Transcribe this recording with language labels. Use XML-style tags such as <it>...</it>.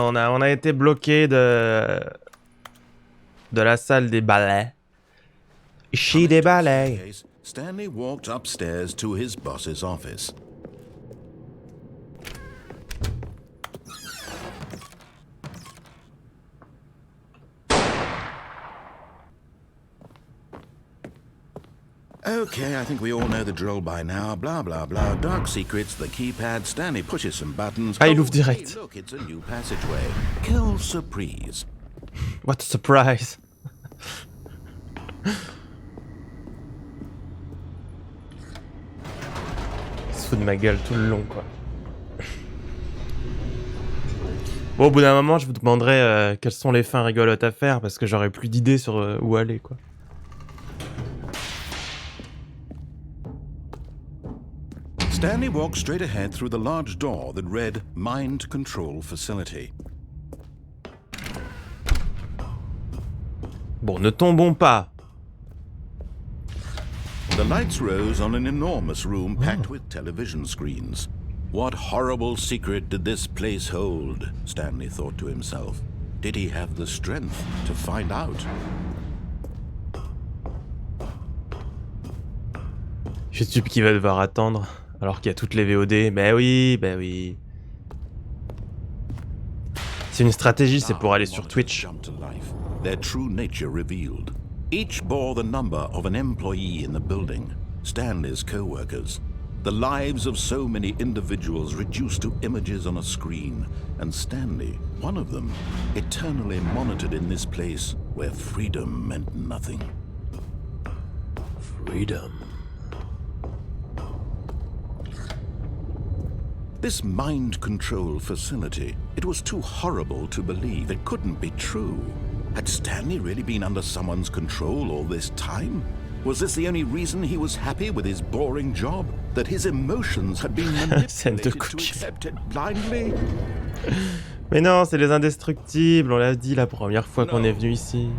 <fr>On a été bloqué de la salle des ballets. Chez des ballets.</fr> <en>Stanley walked upstairs to his boss's office. Okay, I think we all know the drill by now. Blah, blah, blah. Dark secrets, the keypad. Stanley pushes some buttons.</en> <fr>Ah, il ouvre direct.</fr> <en>Hey, look, it's a new passageway.</en> <fr>Quelle surprise.</fr> <en>What a surprise.</en> <fr>Il se fout de ma gueule tout le long, quoi. Bon, au bout d'un moment, je vous demanderai quelles sont les fins rigolotes à faire, parce que j'aurai plus d'idées sur où aller, quoi.</fr> <en>Stanley walked straight ahead through the large door that read Mind Control Facility.</en> <fr>Bon, ne tombons pas.</fr> <en>The lights rose on an enormous room packed with television screens. What horrible secret did this place hold? Stanley thought to himself. Did he have the strength to find out?</en> <fr>Je suis qui va devoir attendre. Alors qu'il y a toutes les VOD. Ben oui. C'est une stratégie, c'est pour aller sur Twitch.</fr> <en>Their true nature revealed. Each bore the number of an employee in the building, Stanley's co-workers. The lives of so many individuals reduced to images on a screen, and Stanley, one of them, eternally monitored in this place where freedom meant nothing. Freedom. This mind control facility, it was too horrible to believe. It couldn't be true. Had Stanley really been under someone's control all this time? Was this the only reason he was happy with his boring job? That his emotions had been manipulated to accept it blindly?</en> <fr>Mais non, c'est les indestructibles, on l'a dit la première fois qu'on est venu ici.</fr>